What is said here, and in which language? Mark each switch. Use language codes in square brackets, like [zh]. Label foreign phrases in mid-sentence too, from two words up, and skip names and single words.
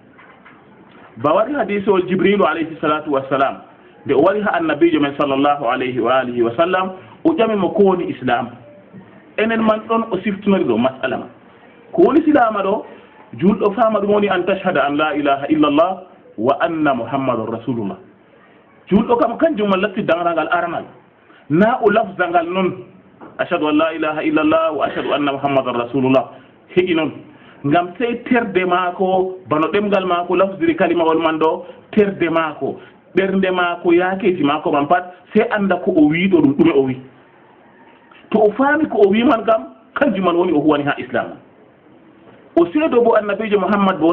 [ff] ba waɗi hadisol jibrilu [ar] عليه الصلاة والسلام [ff] nde o wari ha annabijo men [ar] صلى الله عليه وعلى آله وسلم [ff] o ƴamimo ko woni islam enen man ɗon o siftinori ɗo masala ma ko woni silama ɗo julɗo fama ɗum woni [ar] أن تشهد أن لا إله إلا الله وأن محمد رسول الله [ff] julɗo kam kanjum man latti danrangal aranal na o lafzangal noon [ar] أشهد أن لا إله إلا الله وأشهد أن محمدا رسول الله [ff] heƴi noon ngam sey terde maako bano ɗemgal maako lafdiri kalimawol man ɗo terde maako ɓernde maako yaakeji maako man pat sey anda ko o wiiɗo ɗum ɗume o wi to o faami ko o wi man kam kanjum man woni o huwani ha islam o seedo bo annabijo muhammad bo